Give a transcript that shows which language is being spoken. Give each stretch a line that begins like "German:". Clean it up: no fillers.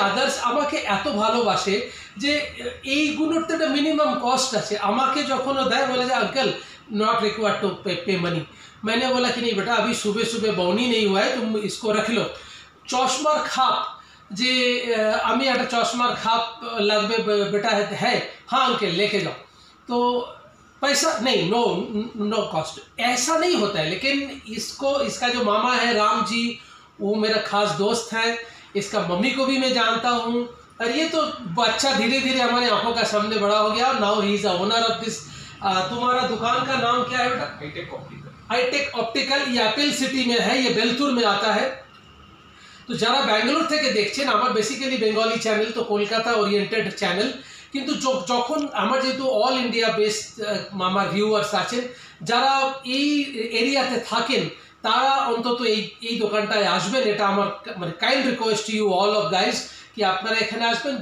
Bangla: Others আমাকে এত ভালোবাসে যে এইগুলোর তো একটা মিনিমাম কস্ট আছে. আমাকে যখন ও দেয় বলে যে
English: Uncle not required to pay money.
Hindi: मैंने बोला कि नहीं बेटा, अभी सुबह सुबह बौनी नहीं हुआ है, तुम इसको रख लो.
Bangla: चश्मार खाप जे আমি একটা চশমার খাপ লাগবে
Hindi: बेटा है. हाँ अंकल लेके जाओ. तो पैसा नहीं,
English: No cost.
Hindi: ऐसा नहीं होता है. लेकिन इसका जो मामा है राम जी, वो मेरा खास दोस्त है. इसका मम्मी को भी मैं जानता हूँ. और ये तो बच्चा धीरे धीरे हमारे आंखों का सामने बड़ा हो गया.
English: Now he is a owner of this.
Hindi: तुम्हारा दुकान का नाम क्या है बेटा? Hi tech optical. ये एप्पल सिटी में है, ये बेलतुर में आता है.
Bangla: तो যারা ব্যাঙ্গালোর থেকে দেখছেন, আমার বেসিক্যালি বেঙ্গলি চ্যানেল, তো কলকাতা ওরিয়েন্টেড চ্যানেল. কিন্তু যখন আমার যেহেতু অল ইন্ডিয়া বেসড আমার ভিউয়ার্স আছেন, যারা এই এরিয়াতে থাকেন, তারা অন্তত এই দোকানটায় আসবেন. এটা আমার মানে
English: kind request to you all of guys
Bangla: কি আপনারা এখানে আসবেন.